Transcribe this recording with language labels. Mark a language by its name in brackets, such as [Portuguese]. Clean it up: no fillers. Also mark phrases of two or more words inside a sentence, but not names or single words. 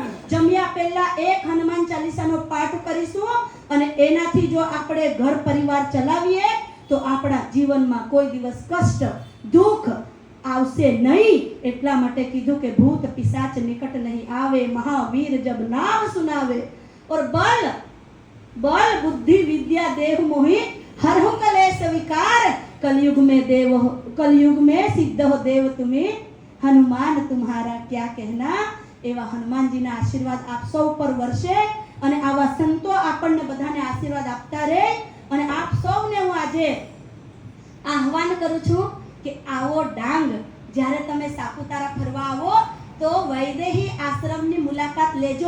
[Gujarati] જમ્યા પહેલા એક હનુમાન ચાલીસાનો પાઠ કરીશું અને એનાથી જો આપણે ઘર પરિવાર ચલાવીએ તો આપણા જીવનમાં કોઈ દિવસ કષ્ટ, દુઃખ આવશે નહીં. એટલા માટે કીધું કે [Hindi] भूत पिशाच निकट नहीं आवे, महावीर जब नाम सुनावे, और बल बल बुद्धि विद्या देह मोहि हरहु कलेश विकार, कलयुग में सिद्ध हो देव तुम्हें, हनुमान तुम्हारा क्या कहना. [Gujarati] એવા હનુમાનજીના આશીર્વાદ આપ સૌ પર વર્ષે અને આવા સંતો આપણને બધાને આશીર્વાદ આપતા રહે. અને આપ સૌને હું આજે આહવાન કરું છું કે આવો ડાંગ, જ્યારે તમે સાપુતારા ફરવા આવો તો વૈદેહી આશ્રમની મુલાકાત લેજો.